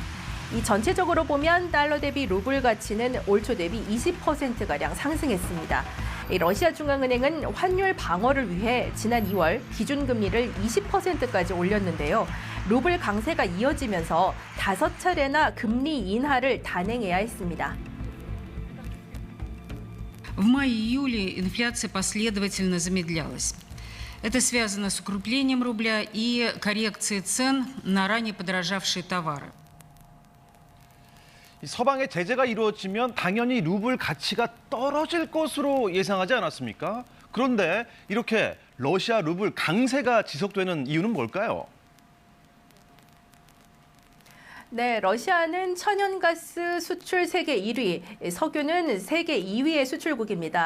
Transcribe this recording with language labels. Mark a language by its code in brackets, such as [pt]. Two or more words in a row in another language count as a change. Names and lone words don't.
[ko] 이 전체적으로 보면 달러 대비 루블 가치는 올 초 대비 20%가량 상승했습니다. 러시아 중앙은행은 환율 방어를 위해 지난 2월 기준금리를 20%까지 올렸는데요. 루블 강세가 이어지면서 5차례나 금리 인하를 단행해야 했습니다. [ru] В мае-июле инфляция последовательно замедлялась. Это связано с укреплением рубля и коррекцией цен на ранее подорожавшие товары. [ko] 서방의 제재가 이루어지면 당연히 루블 가치가 떨어질 것으로 예상하지 않았습니까? 그런데 이렇게 러시아 루블 강세가 지속되는 이유는 뭘까요? 네, 러시아는 천연가스 수출 세계 1위, 석유는 세계 2위의 수출국입니다.